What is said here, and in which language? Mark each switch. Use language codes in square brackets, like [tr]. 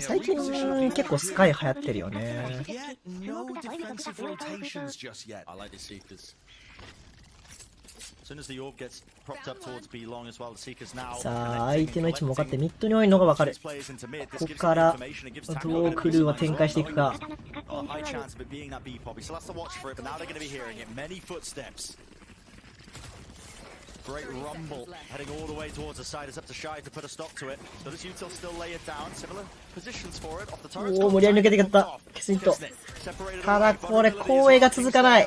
[ja] 最近結構スカイ流行ってるよね。 [en] Yet no defensive rotations just yet. I like the Seekers. As soon as the orb gets propped up towards B long as well, the Seekers now. [ja] さあ、相手の位置も分かってミッドに多いのが分かる。ここからどうクルーは展開していくか。 [en] High chance of it being that B poppy, so that's the watch for it. But now they're going to be hearing it. Many footsteps. Great rumble heading all the way towards the side. It's up to Shy to put a stop to it. So does Util still lay it down? Similar positions for it. Off the turret. [ja] おお、無理やり抜けていった。ケスニット。ただこれ、後衛が続かない。